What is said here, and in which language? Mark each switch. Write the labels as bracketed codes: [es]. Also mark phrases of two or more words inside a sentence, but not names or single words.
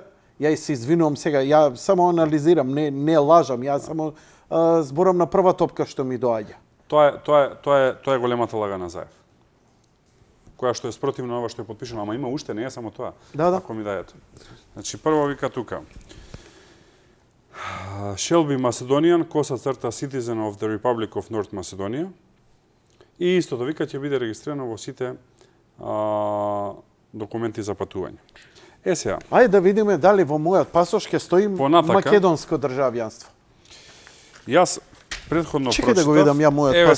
[mk] Ја се извинувам сега, ја само анализирам, не лажам, ја само зборам на прва топка што ми доаѓа. Тоа е големата лага на Заев. Која што е спротивно на ова што е потпишано, ама има уште, не е само тоа. Да. Ако ми дајете. Значи прво вика тука. [en] Shall be Macedonian, [mk] коса црта [en] citizen of the Republic of North Macedonia. [mk] И истото вика ќе биде регистрирано во сите документи за патување. Сега. Ајде да видиме дали во мојот пасош ќе стои Понатака. македонско државјанство. Јас претходно Чекај да го видам ја мојот Еве